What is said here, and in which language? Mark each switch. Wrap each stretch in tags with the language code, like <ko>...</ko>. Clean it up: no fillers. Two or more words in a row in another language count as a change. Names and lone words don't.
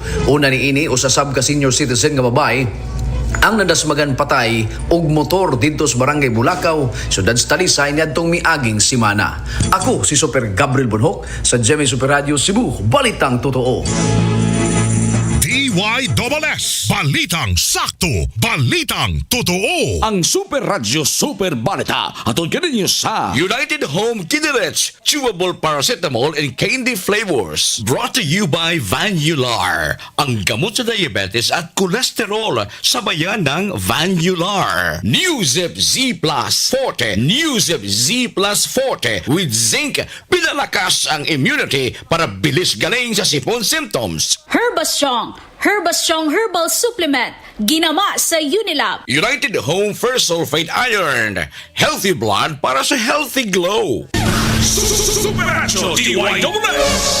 <ceb>Una niini usa sab ka senior citizen nga babae ang nadasmagan patay og motor dito sa Barangay Bulacau, Sudad sa Talisay niadtong miaging simana. Ako si Super Gabriel Bunhok sa GMA Super Radio Cebu, Balitang Totoo. DYSS, Balitang Sakto, Balitang Totoo. Ang Super Radio Super Balita atol kaninyo sa United Home Kinderich Chewable Paracetamol and Candy Flavors.</ceb> <en>Brought to you by</en> <tl>Vanular, ang gamot sa diabetes at kolesterol sa bayan ng Vanular.</tl> <en>Newzip Z Plus Forte, Newzip Z Plus Forte with zinc,</en> <tl>pinalakas ang immunity para bilis galing sa sipon symptoms.</tl> <ceb>Herbastrong Herbal Supplement, ginama sa Unilab.</ceb> <en>United Home First Sulfate Iron, healthy blood</en> <tl>para sa</tl> <en>healthy glow.</en> <ceb>Super Radio DYSS.</ceb>